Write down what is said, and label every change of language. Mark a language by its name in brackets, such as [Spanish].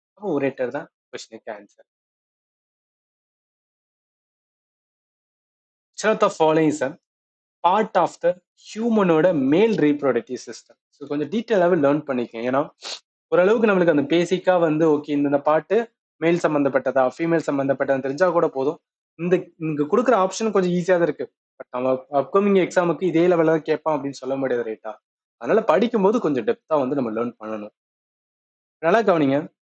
[Tamil] அப்போ உரேட்டர் தான் கொஸ்டினுக்கு answer. [English] Which of the following is a part of the ஹியூமனோட male reproductive system. [Tamil] ஸோ கொஞ்சம் டீட்டெயிலாகவே லேர்ன் பண்ணிக்கோங்க. ஏன்னா ஓரளவுக்கு நம்மளுக்கு அந்த பேசிக்கா வந்து ஓகே இந்த பாட்டு மேல் சம்பந்தப்பட்டதா ஃபீமேல் சம்பந்தப்பட்டதா தெரிஞ்சா கூட போதும். இந்த இங்க கொடுக்குற ஆப்ஷன் கொஞ்சம் ஈஸியா தான் இருக்கு. பட் நம்ம அப்கமிங் எக்ஸாமுக்கு இதே லெவலில் தான் கேட்பான் அப்படின்னு சொல்ல முடியாது ரைட்டா? அதனால படிக்கும்போது கொஞ்சம் டெப்தா வந்து நம்ம லேர்ன் பண்ணணும். நல்லா கவனிங்க.